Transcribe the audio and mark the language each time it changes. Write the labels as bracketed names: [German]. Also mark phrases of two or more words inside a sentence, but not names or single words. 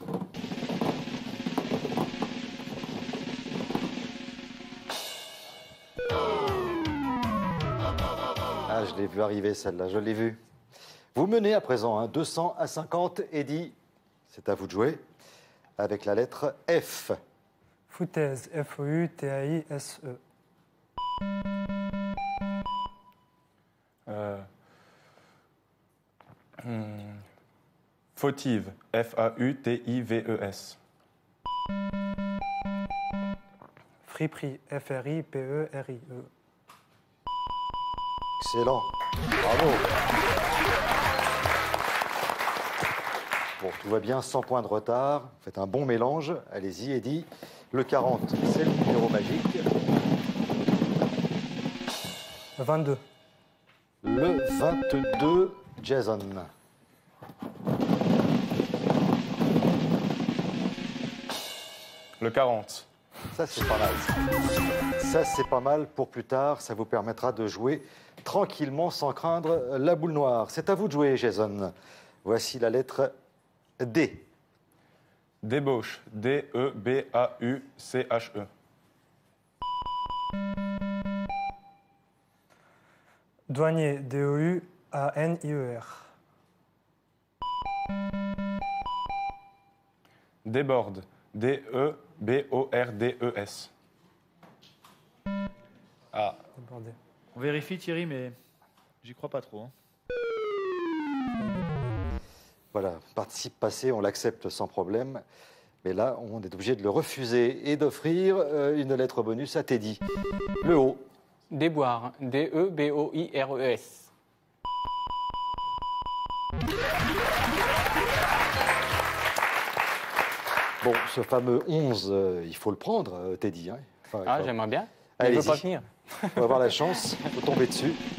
[French] Ah, je l'ai vu arriver celle-là, je l'ai vue. Vous menez à présent, hein, 200 à 50. Eddy, c'est à vous de jouer. Avec la lettre F. Foutaise, F-O-U-T-A-I-S-E. Fautive. F-A-U-T-I-V-E-S. Friperie. F-R-I-P-E-R-I-E. Excellent. Bravo. Bon, tout va bien, 100 points de retard. Faites un bon mélange. Allez-y, Eddy. Le 40, c'est le numéro magique. 22. Le 22, Jason. Le 40. Ça, c'est pas mal. Ça, c'est pas mal pour plus tard. Ça vous permettra de jouer tranquillement sans craindre la boule noire. C'est à vous de jouer, Jason. Voici la lettre D. Débauche. D-E-B-A-U-C-H-E. Douanier. D-O-U-A-N-I-E-R. Déborde. D-E-B-O-R-D-E-S. Ah, Débordé. On vérifie Thierry, mais j'y crois pas trop. Hein. Voilà, participe passé, on l'accepte sans problème. Mais là, on est obligé de le refuser et d'offrir une lettre bonus à Teddy. Le haut. Déboire. D-E-B-O-I-R-E-S. Bon, ce fameux 11, il faut le prendre, Teddy. Hein. Enfin, Ah, il faut- j'aimerais bien. Mais il Allez-y. veut pas venir. On va avoir la chance, il faut tomber dessus.